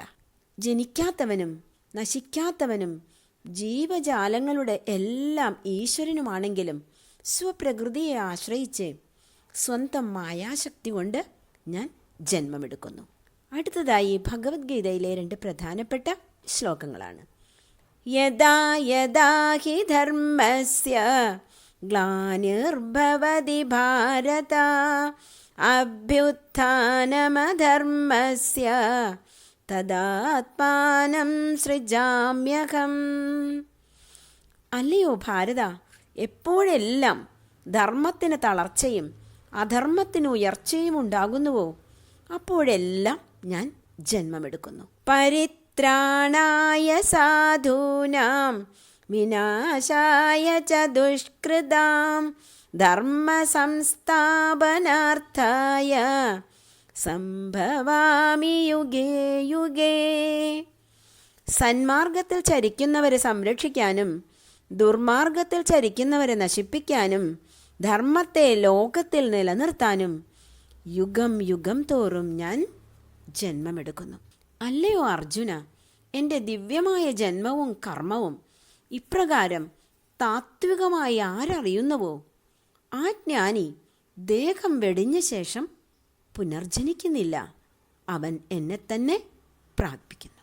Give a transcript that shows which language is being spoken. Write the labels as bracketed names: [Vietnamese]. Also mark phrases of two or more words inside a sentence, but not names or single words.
[Malayalam] ജനിക്കാത്തവനും നശിക്കാത്തവനും ജീവജാലങ്ങളുടെ എല്ലാം ഈശ്വരനുമാണെങ്കിലും സ്വപ്രകൃതിയെ ആശ്രയിച്ച് സ്വന്തം മായാശക്തി കൊണ്ട് ഞാൻ ജന്മമെടുക്കുന്നു. അടുത്തതായി ഭഗവത്ഗീതയിലെ 2 പ്രധാനപ്പെട്ട ശ്ലോകങ്ങളാണ്. [Sanskrit] യദാ യദാ ഹി ധർമ്മസ്യ ഗ്ലാനിർഭവതി ഭാരത അഭ്യുത്ഥാനമധർമ്മസ്യ തദാത്മാനം സൃജാമ്യഹം. [Malayalam] അല്ലയോ ഭാരത, എപ്പോഴെല്ലാം ധർമ്മത്തിന് തളർച്ചയും അധർമ്മത്തിന് ഉയർച്ചയും ഉണ്ടാകുന്നുവോ അപ്പോഴെല്ലാം ഞാൻ ജന്മമെടുക്കുന്നു. [Sanskrit] പരിത്രാണായ സാധൂനാം വിനാശായ ച ദുഷ്കൃതാം ധർമ്മ സംസ്ഥാപനാർത്ഥായ സംഭവാമി യുഗേ യുഗേ. [Malayalam] സന്മാർഗത്തിൽ ചരിക്കുന്നവരെ സംരക്ഷിക്കാനും ദുർമാർഗത്തിൽ ചരിക്കുന്നവരെ നശിപ്പിക്കാനും ധർമ്മത്തെ ലോകത്തിൽ നിലനിർത്താനും യുഗം യുഗം തോറും ഞാൻ ജന്മമെടുക്കുന്നു. അല്ലയോ അർജുന, എൻ്റെ ദിവ്യമായ ജന്മവും കർമ്മവും ഇപ്രകാരം താത്വികമായി ആരറിയുന്നുവോ ആ ജ്ഞാനി ദേഹം വെടിഞ്ഞ ശേഷം പുനർജനിക്കുന്നില്ല, അവൻ എന്നെ തന്നെ പ്രാപിക്കുന്നു.